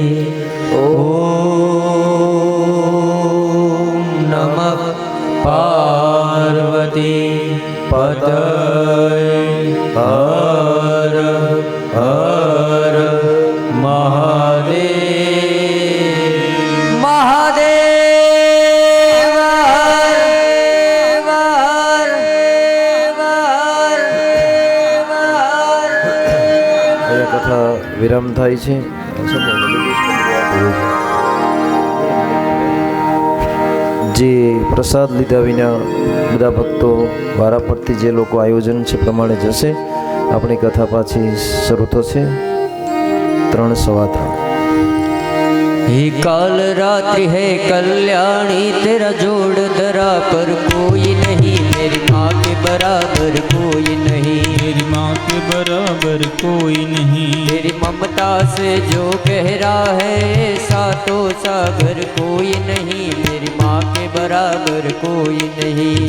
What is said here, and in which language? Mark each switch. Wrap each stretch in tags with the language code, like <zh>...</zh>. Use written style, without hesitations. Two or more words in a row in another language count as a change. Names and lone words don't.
<sa>ओम नमः पार्वती पतये हर हर महादेव महादेव हर हर हर</sa> <gu>અહીંયા કથા વિરામ થાય છે. જે પ્રસાદ લીધા વિના બધા ભક્તો વારા પરથી જે લોકો આયોજન છે પ્રમાણે જશે. આપણી કથા પાછી શરૂ થશે 3:15.</gu> <hi>हे काल रात्रि है कल्याणी, तेरा जोड़ धरा पर कोई नहीं, मेरी माँ के बराबर कोई नहीं, मेरी माँ के बराबर कोई नहीं, तेरी ममता से जो गहरा है सातो सागर कोई नहीं, मेरी माँ के बराबर कोई नहीं,</hi>